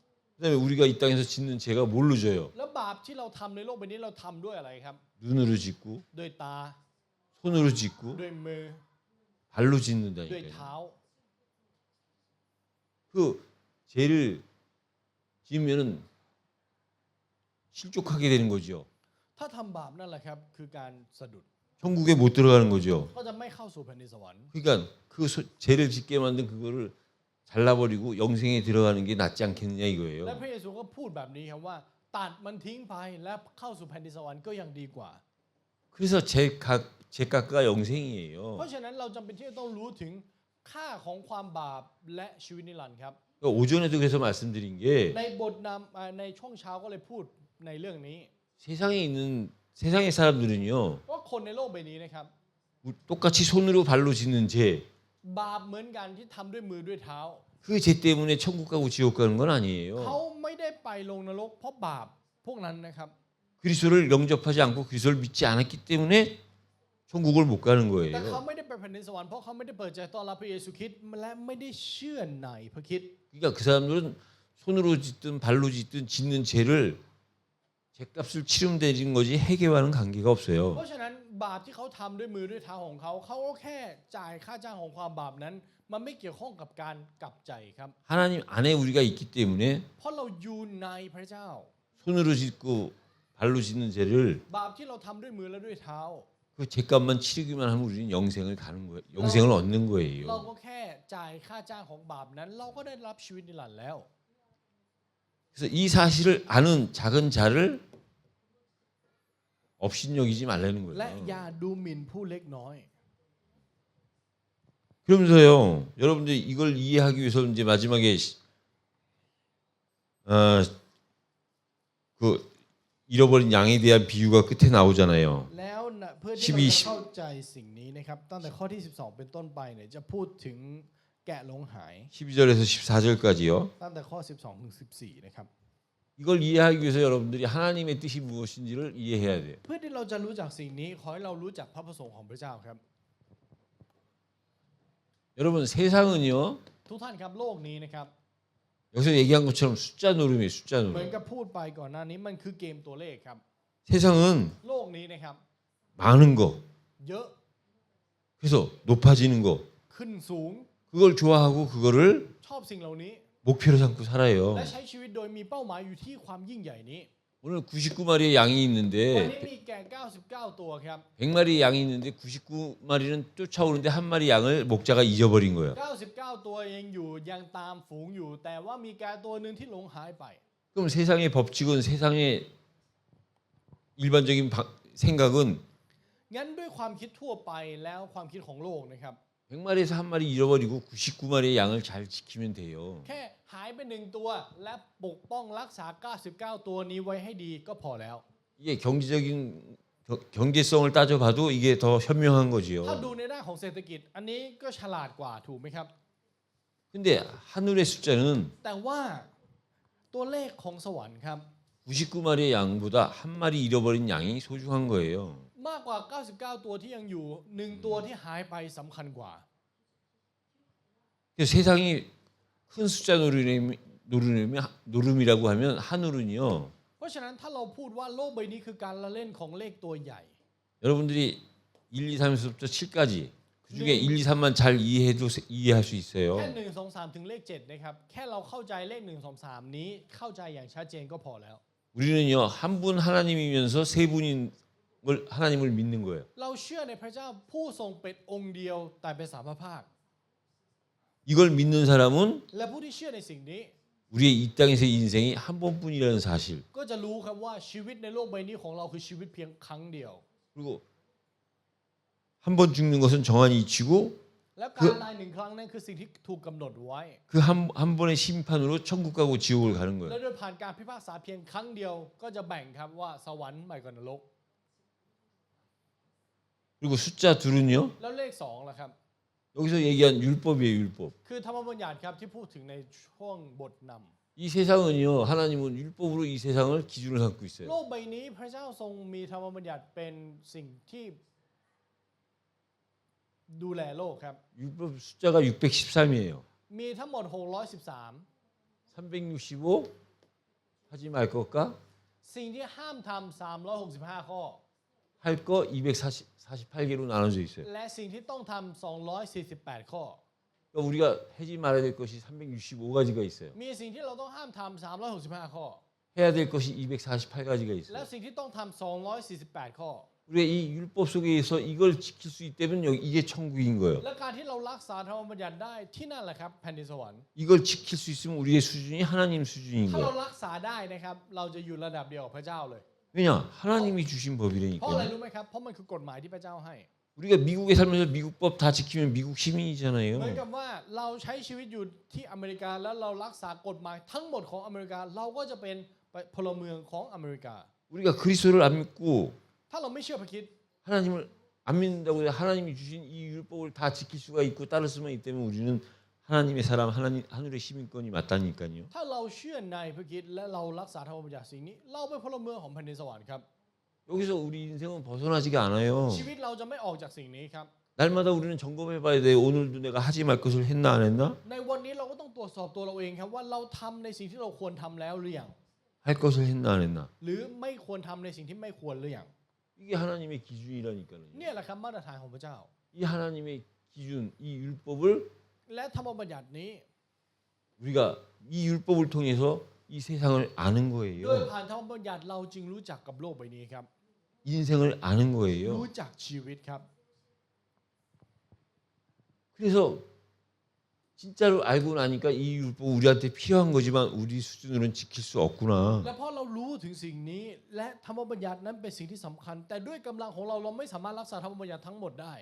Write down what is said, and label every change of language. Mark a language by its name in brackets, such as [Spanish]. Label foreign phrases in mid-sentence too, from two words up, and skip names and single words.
[Korean] 그다음에 우리가 이 땅에서 짓는 죄가 뭘로 져요? [Thai] แล้วบาปที่เราทำในโลกใบนี้เราทำด้วยอะไรครับ [Korean] 눈으로 짓고 [Thai] ด้วยตา [Korean] 손으로 짓고 [Thai] ด้วยมือ [Korean] 발로 [Thai] ด้วย [Korean] 짓는다니까요. [Thai] เท้า [Korean] 그 죄를 지으면은 실족하게 되는 거죠. [Thai] ถ้าทำบาปนั่นแหละครับคือการสะดุด [Korean] 천국에 못 들어가는 거죠. [Thai] ก็จะไม่เข้าสู่แผ่นดินสวรรค์ [Korean] 그러니까 그 죄를 짓게 만든 그거를 잘라버리고 영생에 들어가는 게 낫지 않겠느냐 [Thai] และ [Korean] 이거예요. [Thai] พระเยซูก็พูดแบบนี้ครับว่าตัดมันทิ้งไปและเข้าสู่แผ่นดินสวรรค์ก็ยังดีกว่า [Korean] 그래서 죄값과 영생이에요. [Thai] เพราะฉะนั้นเราจำเป็นที่จะต้องรู้ถึงค่าของความบาปและชีวิตนิรันดร์ครับ [Korean] 그러니까 오전에도 그래서 말씀드린 게 [Thai] ในบทนำในช่วงเช้าก็เลยพูดในเรื่องนี้ [Korean] 세상의 사람들은요 [Thai] ว่าคนในโลกใบนี้นะครับ [Korean] 똑같이 손으로 발로 짓는 죄, [Thai] บาปเหมือนกันที่ทำด้วยมือด้วยเท้า [Korean] 그 죄 때문에 천국 가고 지옥 가는 건 아니에요. [Thai] เขาไม่ได้ไปลงนรกเพราะบาปพวกนั้นนะครับ [Korean] 그리스도를 영접하지 않고 그리스도를 믿지 않았기 때문에 천국을 못 가는 [Thai] แต่ [Korean] 거예요. [Thai] เขาไม่ได้ไปแผ่นดินสวรรค์เพราะเขาไม่ได้เปิดใจต้อนรับพระเยซูคริสต์และไม่ได้เชื่อในพระคริสต์ [Korean] 그러니까 그 사람들은 손으로 짓든 발로 짓든 짓는 죄를 죄값을 치르면 되는 거지 해결하는 관계가 [Thai] เพ [Korean] 없어요. [Thai] ราะฉะนั้นบาปที่เขาทำด้วยมือด้วยเท้าของเขาเขาก็แค่จ่ายค่าจ้างของความบาปนั้นมันไม่เกี่ยวข้องกับการกลับใจครับ [Korean] 하나님 안에 우리가 있기 때문에 [Thai] เพราะเราอยู่ในพระเจ้า [Korean] 손으로 짓고 발로 짓는 죄를 [Thai] บาปที่เราทำด้วยมือและด้วยเท้า [Korean] 그 죄값만 치르기만 하면 우리는 영생을 가는 거예요. 영생을 얻는 [Thai] เรา [Korean] 거예요. [Thai] ก็แค่จ่ายค่าจ้างของบาปนั้นเราก็ได้รับชีวิตนิรันดร์แล้ว [Korean] 그래서 이 사실을 아는 작은 자를 업신여기지 말라는 [Thai] และอย่า [Korean] 거예요. [Thai] ดูหมิ่นผู้เล็กน้อย [Korean] 그러면서요, 여러분들 이걸 이해하기 위해서 이제 마지막에 그 잃어버린 양에 대한 비유가 끝에 나오잖아요. [Thai] แล้วนะเพื่อที่เรา 12 จะเข้าใจสิ่งนี้นะครับตั้งแต่ข้อที่ 12 เป็นต้นไปเนี่ยจะพูดถึงแกะหลงหาย [Korean] 12절에서 14절까지요. [Thai] ตั้งแต่ข้อ 12 ถึง 14 นะครับ [Korean] 이걸 이해하기 위해서 여러분들이 하나님의 뜻이 무엇인지를 이해해야 돼요. [Thai] เพื่อที่เราจะรู้จักสิ่งนี้ขอให้เรารู้จักพระประสงค์ของพระเจ้าครับ [Korean] 여러분 세상은요. [Thai] ทุกท่านครับโลกนี้นะครับ [Korean] 여기서 얘기한 것처럼 숫자 노름이에요. 숫자 [Thai] เหมือน [Korean] 노름. [Thai] กับพูดไปก่อนหน้านี้มันคือเกมตัวเลขครับ [Korean] 세상은 [Thai] โลกนี้นะครับ [Korean] 많은 거. [Thai] เยอะ [Korean] 그래서 높아지는 거. [Thai] ขึ้นสูง [Korean] 그걸 좋아하고 그거를 [Thai] ชอบสิ่งเหล่านี้ [Korean] 목표로 삼고 살아요. [Thai] และใช้ชีวิตโดยมีเป้าหมายอยู่ที่ความยิ่งใหญ่นี้ [Korean] 오늘 99마리의 양이 [Thai] วัน [Korean] 있는데 [Thai] นี้มีแกะ 99 ตัวครับ [Korean] 100마리의 양이 있는데 99마리는 쫓아오는데 한 마리 양을 목자가 잊어버린 거예요. [Thai] 99 ตัวยังอยู่ยังตามฝูงอยู่ แต่ว่ามีแกะตัวหนึ่งที่หลงหายไป [Korean] 그럼 세상의 법칙은 세상의 일반적인 생각은 [Thai] งั้นด้วยความคิดทั่วไปแล้วความคิดของโลกนะครับ [Korean] 100마리에서 한 마리 잃어버리고 99마리의 양을 잘 지키면 돼요. [Thai] แค่หายไปหนึ่งตัวและปกป้องรักษา 99 ตัวนี้ไว้ให้ดีก็พอแล้ว [Korean] 이게 경제성을 따져봐도 이게 더 현명한 [Thai] ถ้า [Korean] 거지요. [Thai] ดูในด้านของเศรษฐกิจอันนี้ก็ฉลาดกว่าถูกไหมครับ [Korean] 근데 하늘의 숫자는 [Thai] แต่ว่าตัวเลขของสวรรค์ครับ [Korean] 99마리의 양보다 한 마리 잃어버린 양이 소중한 거예요. [Thai] มากกว่า 99 ตัวที่ยังอยู่หนึ่งตัวที่หายไปสำคัญกว่า [Korean] 그래서 세상이 큰 숫자 노름이라고 하면 하늘은요. [Thai] เพราะฉะนั้นถ้าเราพูดว่าโลกใบนี้คือการละเล่นของเลขตัวใหญ่ [Korean] 여러분들이 1, 2, 3에서부터 7까지 그중에 1, 2, 3만 잘 이해할 수 [Thai] แค่ [Korean] 있어요. [Thai] 1 2 3 ถึงเลข 7 นะครับ แค่เราเข้าใจเลข 1 2 3 นี้เข้าใจอย่างชัดเจนก็พอแล้ว [Korean] 우리는요. 한 분 하나님이면서 세 분인 걸 하나님을 믿는 거예요. [Thai] เราเชื่อในพระเจ้าผู้ทรงเป็นองค์เดียวแต่เป็นสามพระภาค [Korean] 이걸 믿는 사람은 [Thai] และผู้ที่เชื่อในสิ่งนี้ [Korean] 우리의 이 땅에서의 인생이 한 번뿐이라는 사실. [Thai] ก็จะรู้ครับว่าชีวิตในโลกใบนี้ของเราคือชีวิตเพียงครั้งเดียว [Korean] 그리고 한 번 죽는 것은 정한이 이치고 [Thai] แล้วการตายหนึ่งครั้งนั้นคือสิ่งที่ถูกกำหนดไว้ [Korean] 그 한 번의 심판으로 천국 가고 지옥을 가는 [Thai] และ [Korean] 거예요. [Thai] โดยผ่านการพิพากษาเพียงครั้งเดียวก็จะแบ่งครับว่าสวรรค์ใหม่กับนรก [Korean] 그리고 숫자 둘은요. [Thai] แล้วเลข2ล่ะครับ [Korean] 여기서 얘기한 율법이에요. 율법. [Thai] คือธรรมบัญญัติครับที่พูดถึงในช่วงบทนำ [Korean] 이 세상은요. 하나님은 율법으로 이 세상을 기준을 삼고 [Thai] โล [Korean] 있어요. [Thai] กใบนี้พระเจ้าทรงมีธรรมบัญญัติเป็นสิ่งที่ดูแลโลกครับ [Korean] 율법 숫자가 613이에요. [Thai] มีทั้งหมด 613 [Korean] 365 하지 말 것과 [Thai] สิ่งที่ห้ามทำ365 ข้อ [Korean] 할 거 248개로 나눠져 있어요. [Thai] และสิ่งที่ต้องทำ248 ข้อ [Korean] 그러니까 우리가 하지 말아야 될 것이 365가지가 있어요. [Thai] มีสิ่งที่เราต้องห้ามทำ365 ข้อ [Korean] 해야 될 것이 248가지가 [Thai] และ [Korean] 있어요. [Thai] สิ่งที่ต้องทำ248 ข้อ [Korean] 우리가 이 율법 속에서 이걸 지킬 수 있다면 이게 천국인 거예요. [Thai] และการที่เรารักษาธรรมบัญญัติได้ที่นั่นแหละครับแผ่นดินสวรรค์ [Korean] 이걸 지킬 수 있으면 우리의 수준이 하나님 수준인 [Thai] ถ้าเรา [Korean] 거예요. [Thai] รักษาได้นะครับเราจะอยู่ระดับเดียวกับพระเจ้าเลย [Korean] 왜냐? 하나님이 주신 [Thai] เพราะอะไร [Korean] 법이라니까요. [Thai] รู้ไหมครับเพราะมันคือกฎหมายที่พระเจ้าให้ [Korean] 우리가 미국에 살면서 미국 법 다 지키면 미국 [Thai] เหมือน [Korean] 시민이잖아요. [Thai] กับว่าเราใช้ชีวิตอยู่ที่อเมริกาแล้วเรารักษากฎหมายทั้งหมดของอเมริกาเราก็จะเป็นพลเมืองของอเมริกา [Korean] 우리가 그리스도를 안 믿고 [Thai] ถ้าเราไม่เชื่อพระคริสต์ [Korean] 하나님을 안 믿는다고 해서 하나님이 주신 이 율법을 다 지킬 수가 있고 따를 수만 있다면 우리는 하나님의 사람, 하나님 하늘의 시민권이 맞다니까요. [Thai] ถ้าเราเชื่อในพระคริสต์และเรารักษาธรรมบัญญัติสิ่งนี้เราเป็นพลเมืองของแผ่นดินสวรรค์ครับ [Korean] 여기서 우리 인생은 벗어나지가 않아요. [Thai] ชีวิตเราจะไม่ออกจากสิ่งนี้ครับ [Korean] 날마다 우리는 점검해봐야 돼. 오늘도 내가 하지 말 것을 했나 안 했나? [Thai] ในวันนี้เราก็ต้องตรวจสอบตัวเราเองครับว่าเราทำในสิ่งที่เราควรทำแล้วหรือยัง [Korean] 할 것을 했나 안 했나? [Thai] หรือไม่ควรทำในสิ่งที่ไม่ควรหรือยัง [Korean] 이게 하나님의 기준이라니까요. [Thai] เนี่ยแหละครับมาตรฐานของพระเจ้า [Korean] 이 하나님의 기준, 이 율법을 [Thai] และธรรมบัญญัตินี้ [Korean] 우리가 이 율법을 통해서 이 세상을 아는 [Thai] โดย [Korean] 거예요. [Thai] ผ่านธรรมบัญญัติเราจึงรู้จักกับโลกใบนี้ครับ [Korean] 인생을 아는 거예요. [Thai] รู้จักชีวิตครับ [Korean] 그래서 진짜로 알고 나니까 이 율법 우리한테 필요한 거지만 우리 수준으로는 지킬 수 없구나. [Thai] และเพราะเรารู้ถึงสิ่งนี้ และธรรมบัญญัตินั้นเป็นสิ่งที่สำคัญ แต่ด้วยกำลังของเราเราไม่สามารถรักษาธรรมบัญญัติทั้งหมดได้